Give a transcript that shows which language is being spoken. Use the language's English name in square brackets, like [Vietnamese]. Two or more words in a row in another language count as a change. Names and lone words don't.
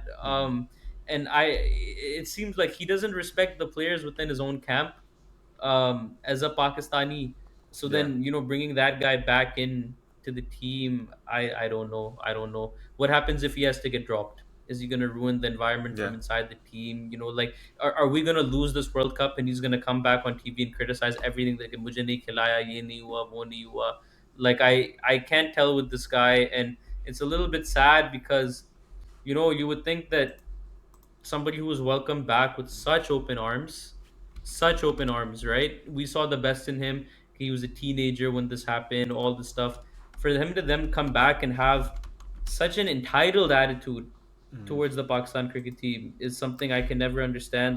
[English] And it seems like he doesn't respect the players within his own camp, as a Pakistani. So Yeah. then, bringing that guy back in to the team, I don't know. I don't know what happens if he has to get dropped. Is he going to ruin the environment Yeah. from inside the team? Like, are we going to lose this World Cup and he's going to come back on TV and criticize everything like [Urdu] مجھے نہیں کھلایا، یہ نہیں ہوا، وہ نہیں ہوا. [English] Like I can't tell with this guy, and it's a little bit sad because you would think that somebody who was welcomed back with such open arms, right? We saw the best in him. He was a teenager when this happened, all this stuff. For him to then come back and have such an entitled attitude towards the Pakistan cricket team is something I can never understand.